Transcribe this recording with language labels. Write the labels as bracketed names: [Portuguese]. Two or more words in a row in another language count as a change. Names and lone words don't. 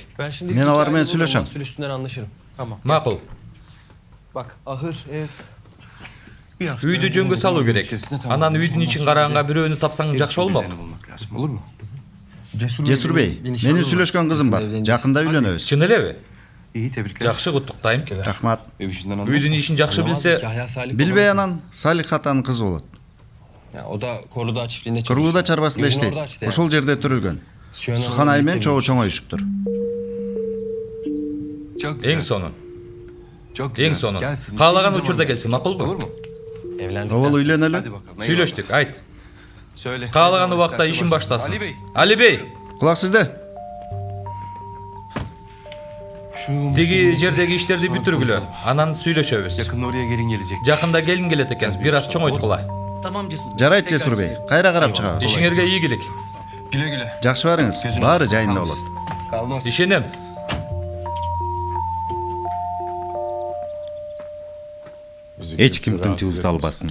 [Kyrgyz] Мен алар менен сүйлөшөм. [Turkish] Üstünden anlaşırım. Tamam. Makul. Bak ahır, ev. [Kyrgyz] Үйдү жөнгө салуу керек. Анан үйдүн ичин караганга бирөөнү тапсаң жакшы болмок. [Turkish] Olur mu? [Kyrgyz] Жесур бей, менин сүйлөшкөн кызым бар. Жакында үйлөнөбүз. Чын элеби? [Turkish] İyi tebrikler. [Kyrgyz] Жакшы куттуктайм. Рахмат. Үйдүн ишин жакшы билсе, Yahya Salih. Билбей анан Салих атанын кызы болот. [Turkish] Ya, o da Korlu'da çiftliğinde çalışıyor. [Kyrgyz] Кырлууда чарбасында [Turkish] Yolun [Kyrgyz] иштейт. [Turkish] orada işte ya. [Kyrgyz] Ошол жерде төрөлгөн. Суханай менен чоңоюшуптур. [Turkish] Çok [Kyrgyz] эң [Turkish] güzel. [Kyrgyz] сонун. [Turkish] Çok güzel. [Kyrgyz] Эң сонун. [Turkish] Gelsin. [Kyrgyz] Каалаган [Turkish] İstediğin [Kyrgyz] учурда [Turkish] zaman [Kyrgyz] келсин, макулбу? [Turkish] Olur mu? Evlendikten [Kyrgyz] Обол үйлөнөлү. [Turkish] Hadi bakalım. [Kyrgyz] Сүйлөштүк, айт. [Turkish] Söyle. [Kyrgyz] Каалаган [Turkish] Ne zaman [Kyrgyz] убакта [Turkish] istersen [Kyrgyz] ишин баштасын. Ali Bey. Ali Bey, Кулак сизде. деги жердеги иштерди бүтүргүлө. Анан сүйлөшөбүз. [Turkish] Yakında oraya gelin gelecek. [Kyrgyz] Жакында келин келет экен, бир аз чоңойткула. Жарайт Жесур бей. Кайра карап чыгабыз. Ишиңерге ийгилик. [Turkish] Güle güle. [Kyrgyz] Жакшы барыңыз. Баары жайында болот. [Turkish] Kalmaz. [Kyrgyz] Ишенем. Эч ким тынчыбызды албасын.